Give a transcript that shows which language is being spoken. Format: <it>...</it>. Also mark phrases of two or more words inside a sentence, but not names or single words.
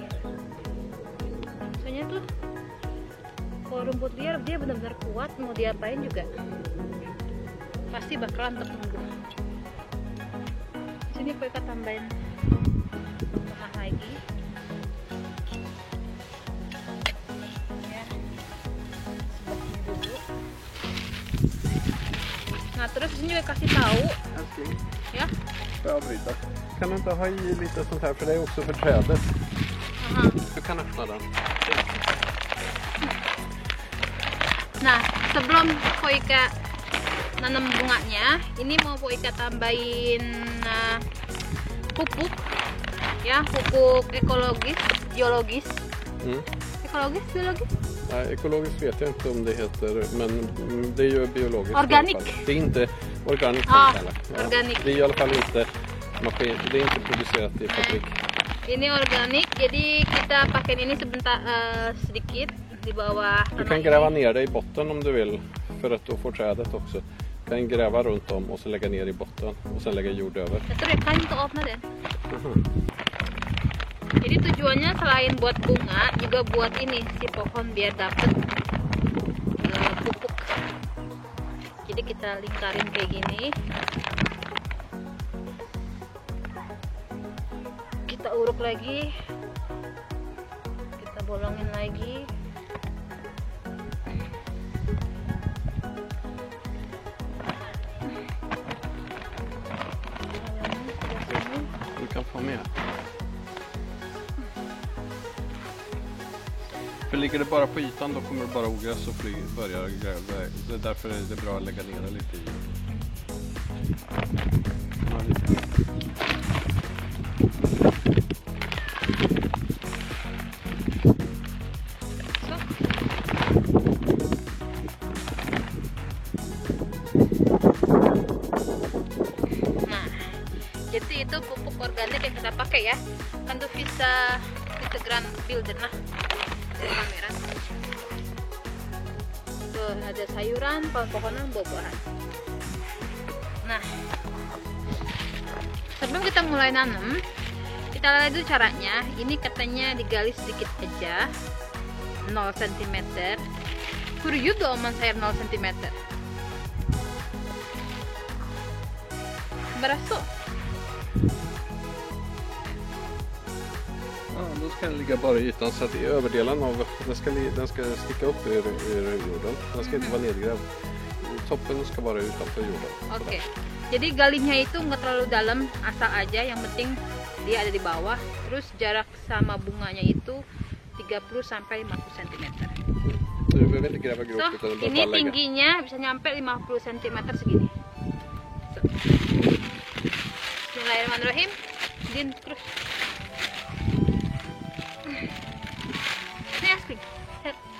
<id>Soalnya tuh kalau rumput liar dia benar-benar kuat, mau diapain juga pasti bakalan tetap nunggu. Sini Poika tambahin tengah lagi ya, seperti dulu. Nah terus ini juga kasih tahu</id> <sv>Älskling, ya. får jag avbryta? Kan du inte ha i lite sånt här för det är också för trädet? Aha. Du kan öppna den.</sv> <id>Nah sebelum Poika nanam bunganya, ini mau Poika tambahin pupuk ya, pupuk ekologis, biologis. Ekologis, biologis?</id> <sv>Nej, ekologiskt vet jag inte om det heter, men det är ju biologiskt. Organic. I alla fall. Det är inte organiskt. Ja, heller. organic. Det är i alla fall inte maskin, det är inte producerat i fabrik.</sv> <id>Ini organik, jadi kita pakai ini sebentar sedikit di bawah</id> <sv>Du</sv> <id>tanah</id> <sv>kan</sv> <id>ini.</id> <sv>gräva ner det i botten om du vill, för att då får trädet också. Du kan gräva runt om och så lägga ner i botten och sen lägga jord över. Jag tror jag kan inte öppna den.</sv> <id>Jadi tujuannya selain buat bunga, juga buat ini si pohon biar dapet pupuk. Jadi kita lingkarin kayak gini. Kita uruk lagi. Kita bolongin lagi.</id> <sv>Du kan få med. För ligger det bara på ytan då kommer det bara ogräs och börjar gräva. Det är därför är det bra att lägga ner det lite i. Ja, lite.</sv> <id>Nah, jadi itu pupuk organik yang kita pakai ya. Kan tuh bisa gram builder nah. Dari kamera. Tuh ada sayuran, pohon-pohonan, buah-buahan. Nah, sebelum kita mulai nanam, kita lihat dulu caranya. Ini katanya digali sedikit aja, 0 cm.</id> <sv>Hur om man säger 0 cm? Bara så. Ja, då ska den ligga bara i ytan så att i överdelen av den ska sticka upp ur jorden. Den ska inte vara nedgrävd. Toppen ska vara utanför jorden.</sv> <id>Oke. Jadi galinya itu nggak terlalu dalam, asal aja yang penting dia ada di bawah. Terus jarak sama bunganya itu 30 sampai 50 cm.</id> <sv>Så du behöver inte gräva grovt So, utan du</sv> <id>ini</id> <sv>bara lägga.</sv> <id>tingginya bisa nyampe 50 cm segini. So. Bismillahirrahmanirrahim. Din terus. Nih asli. Set.</id>